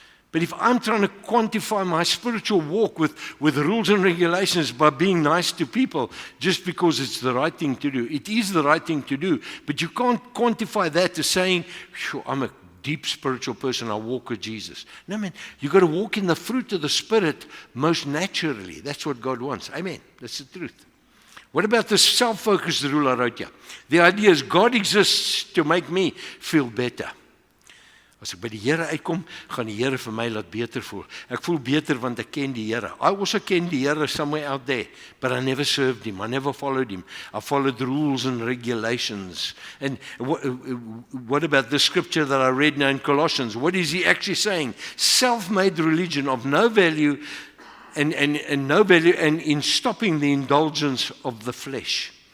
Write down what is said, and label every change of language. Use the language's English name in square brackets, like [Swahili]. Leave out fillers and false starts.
[English] But if I'm trying to quantify my spiritual walk with rules and regulations by being nice to people just because it's the right thing to do, it is the right thing to do, but you can't quantify that to saying, I'm a deep spiritual person, I walk with Jesus. No, man, you've got to walk in the fruit of the Spirit most naturally. That's what God wants. Amen. That's the truth. What about the self-focused rule I wrote here? The idea is God exists to make me feel better. [Afrikaans] As ek by die Here uitkom, gaan die Here vir my laat beter voel. Ek voel beter want ek ken die Here. [English] I also [Afrikaans] ken die Here [English] somewhere out there, but I never served him. I never followed him. I followed rules and regulations. And what about the scripture that I read now in Colossians? What is he actually saying? Self-made religion of no value and no value and in stopping the indulgence of the flesh.